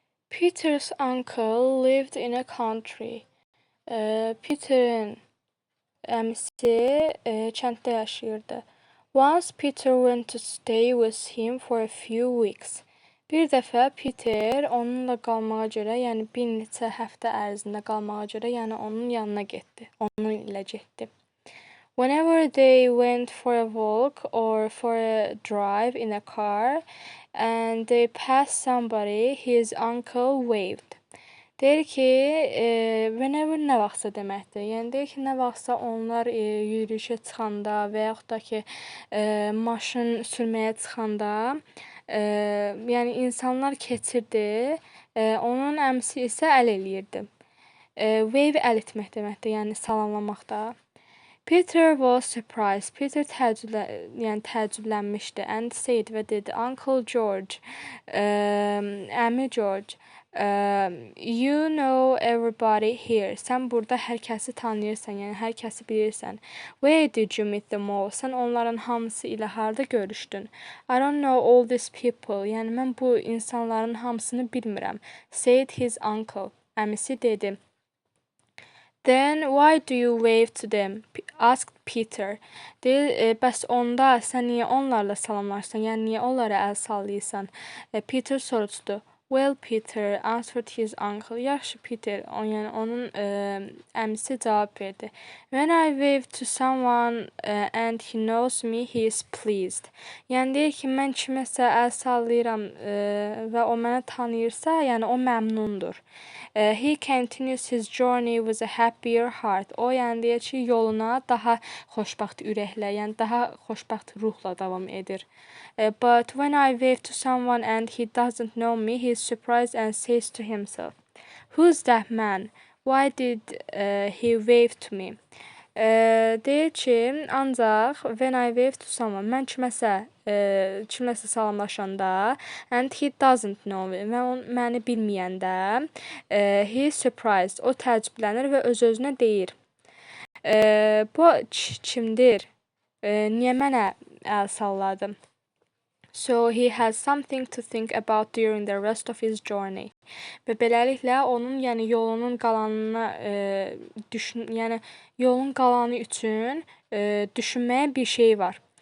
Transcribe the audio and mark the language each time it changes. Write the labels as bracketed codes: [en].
[en] Peter's uncle lived in a country. [az] Peter'in əmisi kənddə yaşayırdı. [en] Once Peter went to stay with him for a few weeks. [az] Bir dəfə Peter onunla qalmağa görə, yəni bir neçə həftə ərzində qalmağa görə, yəni onun yanına getdi. Onun ilə getdi. [en] Whenever they went for a walk or for a drive in a car and they passed somebody, his uncle waved. [az] Deyir ki, whenever nə vaxtsa deməkdir. Yəni deyir ki, nə vaxtsa onlar yürüyüşə çıxanda və yaxud da ki, maşın sürməyə çıxanda, yəni insanlar keçirdi, onun əmisi isə əl eləyirdi. Wave əl etmək deməkdir, yəni salamlamaq da. [en] Peter was surprised. [az] Peter təəccüblənmişdi [en] and said [az] və dedi, [en] Uncle George, [az] əmi George, [en] you know everybody here. [az] Sən burada hər kəsi tanıyırsan, yəni hər kəsi bilirsən. [en] Where did you meet them all? [az] Sən onların hamısı ilə harda görüşdün? [en] I don't know all these people. [az] Yəni mən bu insanların hamısını bilmirəm. [en] Said his uncle. [az] Əmisi dedi. [en] Then why do you wave to them? Asked Peter. [az] Deyir, bəs onda sən niyə onlarla salamlaşsan? Yəni niyə onlara əl sallayırsan? Peter soruşdu. [en] Well, Peter, answered his uncle. [az] Yaxşı, Peter, yəni onun əmisi cavab verdi. [en] When I wave to someone and he knows me, he is pleased. [az] Yəni deyir ki, mən kiməsə əl sallayıram və o mənə tanıyırsa, yəni o məmnundur. [en] He continues his journey with a happier heart. [az] O yəni deyir ki, yoluna daha xoşbəxt ürəklə, yəni daha xoşbəxt ruhla davam edir. [en] But when I wave to someone and he doesn't know me, he is surprised and says to himself, Who's that man? Why did he wave to me? [az] Deyir ki, ancaq [en] when I wave to someone, [az] mən kiməsə salamlaşanda [en] and he doesn't know me [az] və məni bilməyəndə [en] he is surprised, [az] o təəccüblənir və öz-özünə deyir. Bu kimdir? Niyə mənə əl salladı? [en] So he has something to think about during the rest of his journey. [az] Və beləliklə onun yəni yolunun qalanına yəni yolun qalanı üçün düşünməyə bir şey var.